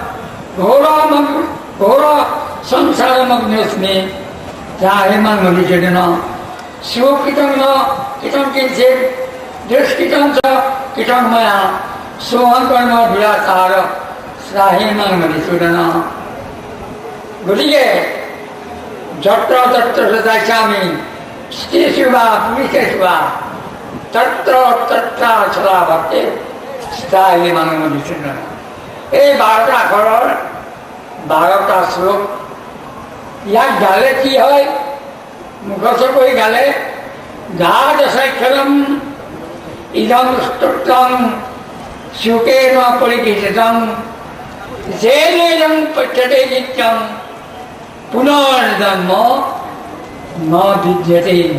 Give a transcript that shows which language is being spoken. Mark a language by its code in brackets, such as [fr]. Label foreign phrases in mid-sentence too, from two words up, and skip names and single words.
[sa] घोर संसारमग्नस्मि त्राहि मां मधुसूदन स्वकृतं न कृतं किञ्चित् दुष्कृतं च कृतं मया सोऽहं कर्म दुराचार त्राहि मां मधुसूदन गतिके यत्र तत्र गच्छामि स्त्रीषु वा पुरुषेषु वा तत्र तत्राचला भक्ति त्राहि मां मधुसूदन। [as] এই 12টা আখৰৰ 12টা শ্লোক ইয়াক গালে কি হয় মুখস্থ কৰি গালে [sa] গাদশাক্ষৰম ইদম স্তোত্ৰম শুকেন পৰিকীৰ্তিতম যেনেদং পঠ্যতে নিত্যম পুনৰ্জন্ম ন বিদ্যতে।